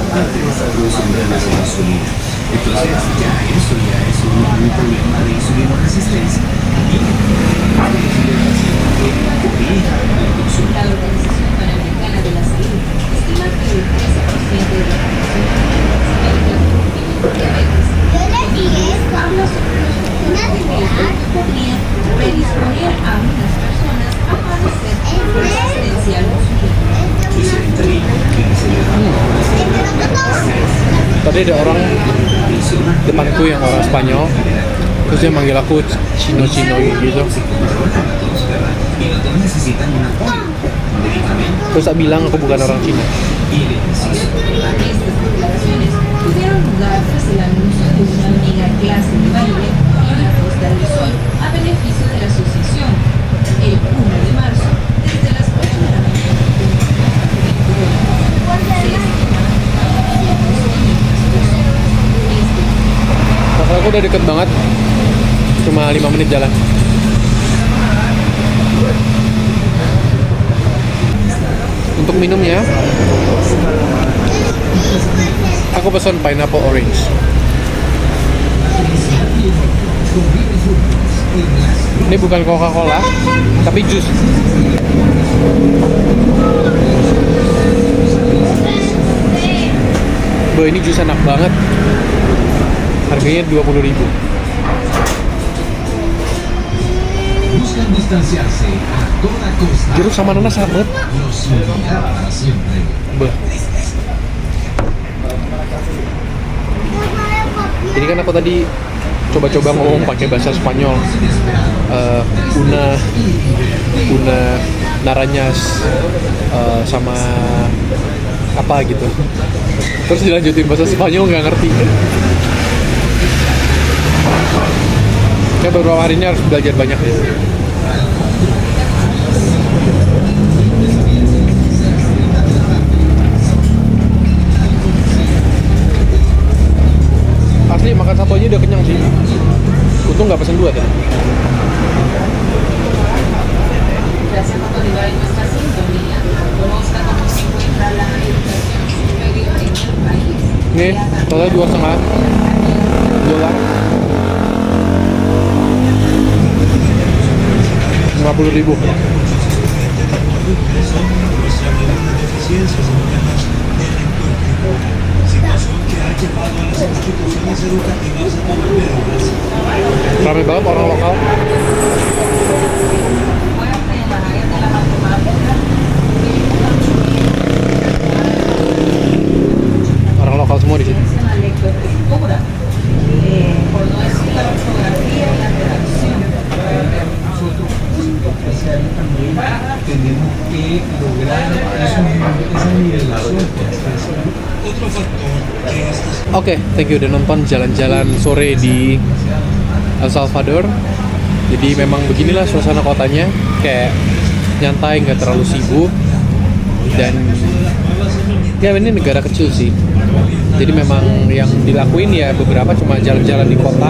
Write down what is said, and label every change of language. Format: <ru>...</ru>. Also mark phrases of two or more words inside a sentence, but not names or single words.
<es>La Organización Panamericana de la Salud estima que el 13% de las personas tienen diabetes, podrían predisponer a unas personas a padecer resistencia a la insulina.</es> <id>Tadi ada orang depanku yang orang Spanyol, terus dia manggil aku Cino-Cino gitu. Terus tak bilang aku bukan orang Cina.</id> <es>Estas declaraciones tuvieron lugar tras el anuncio de una mega clase de baile en la Costa del Sol a beneficio de la asociación el 1 de marzo desde las 8 de la mañana. Se estima</es> <id>Masalah aku udah deket banget, cuma 5 menit jalan. Untuk minumnya, aku pesan</id> <en>pineapple orange.</en> <id>Ini bukan Coca-Cola, tapi jus. Boh, ini jus enak banget. Harganya 20.000.</id> <es>Buscan distanciarse a toda costa.</es> <id>Jeruk sama nanas enak banget.</id> <es>Los unirá para siempre. Beuh.</es> <id>Jadi kan aku tadi coba-coba ngomong pakai bahasa Spanyol.</id> <es>Una naranyas</es> <id>sama apa gitu. Terus dilanjutin bahasa Spanyol nggak ngerti. Kayak beberapa hari ini harus belajar banyak ya. Asli makan satu aja udah kenyang sih. Untung nggak pesen 2 tadi.</id> <es>Gracias por derivar en nuestra sintonía. Conozca cómo se encuentra la educación superior en el país.</es> <id>Ini total 2,5 dolar. 50.000. Ramai banget orang lokal. Orang lokal semua di sini.</id> <es>La lectoescritura, por no decir la ortografía y la redacción. Tenemos que lograr esa nivelación.</es> <id>Oke,</id> <en>thank you</en> <id>udah nonton jalan-jalan sore di El Salvador. Jadi memang beginilah suasana kotanya, kayak nyantai, nggak terlalu sibuk. Dan ya ini negara kecil sih. Jadi memang yang dilakuin ya beberapa cuma jalan-jalan di kota.</id>